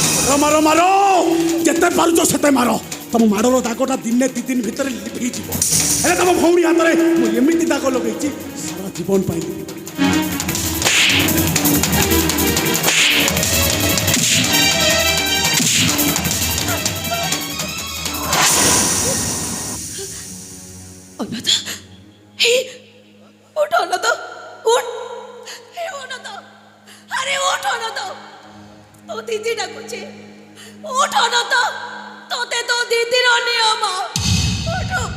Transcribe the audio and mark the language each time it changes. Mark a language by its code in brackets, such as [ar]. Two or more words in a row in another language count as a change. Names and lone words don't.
[or] ମାର ମାର ମାର ଯେତେ ପାରୁଛ ସେତେ ମାର ତମ ମାଡ଼ର ଦାଗଟା ଦିନେ ଦି ଦିନ ଭିତରେ ଲିଭିଯିବ ହେଲେ ତମ ଭଉଣୀ ହାତରେ ମୁଁ ଏମିତି ଦାଗ ଲଗେଇଛି ସାରା ଜୀବନ ପାଇଁ ଅନ୍ନଦା ହେ ଉଠ ଅନ୍ନଦା ଉଠ ହେ ଅନ୍ନଦା ଆରେ ଉଠ ଅନ୍ନଦା ତୋ ଦିଦି ଡାକୁଛେ ଉଠ ଅନ୍ନଦା ତୋତେ ତୋ ଦିଦିର ନିୟମ ଉଠ